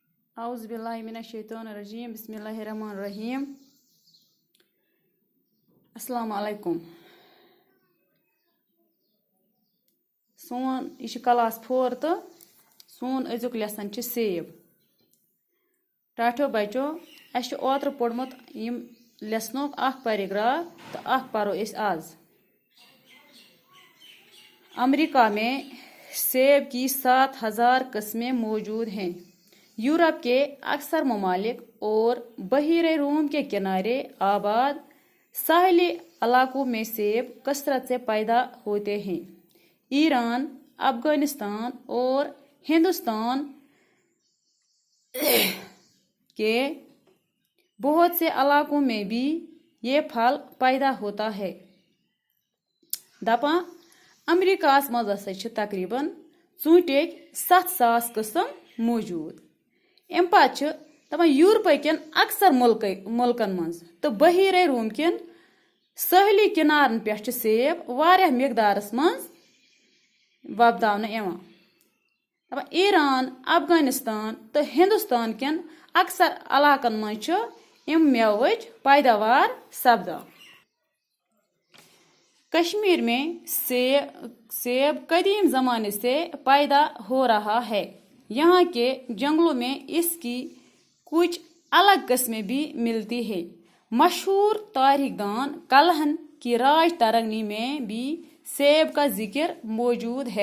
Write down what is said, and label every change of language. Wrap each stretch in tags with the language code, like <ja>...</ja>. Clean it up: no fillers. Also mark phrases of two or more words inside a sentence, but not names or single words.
<ar>اعوذ باللہ من الشیطان الرجیم بسم اللہ الرحمن الرحیم السلام علیکم</ar> <ks>سون یہ کلاس 4 تو سون أزیُک لیسن چھ سیب ٹاٹھو بچو اس اوتر پوڑمت یم لیسنوک اخ پیراگراف تو اخ پرو اس آز</ks> <ur>امریکہ میں سیب کی 7000 قسمیں موجود ہیں۔ یورپ کے اکثر ممالک اور بحیرہ روم کے کنارے آباد ساحلی علاقوں میں سیب کثرت سے پیدا ہوتے ہیں۔ ایران، افغانستان اور ہندوستان کے بہت سے علاقوں میں بھی یہ پھل پیدا ہوتا ہے۔</ur> <ks>دپان امریکہ مز تقریباً ژوٗنٛٹھِکۍ 7,000 قسم موجود۔ ام پتہ دپان یورپ کن اکثر ملکن مز تو بحیرہ روم کن ساحلی کنارن پہ سیب واریاہ مقدارس مز وۄپداونہٕ یوان۔ دپان ایران، افغانستان تو ہندوستان کن اکثر علاقن مز ام میوچ پیداوار سپدان۔</ks> <ur>کشمیر میں سیب قدیم زمانے سے پیدا ہو رہا ہے۔ یہاں کے جنگلوں میں اس کی کچھ الگ قسمیں بھی ملتی ہیں۔ مشہور تاریخ دان کلہن کی راج ترنگی میں بھی سیب کا ذکر موجود ہے۔</ur>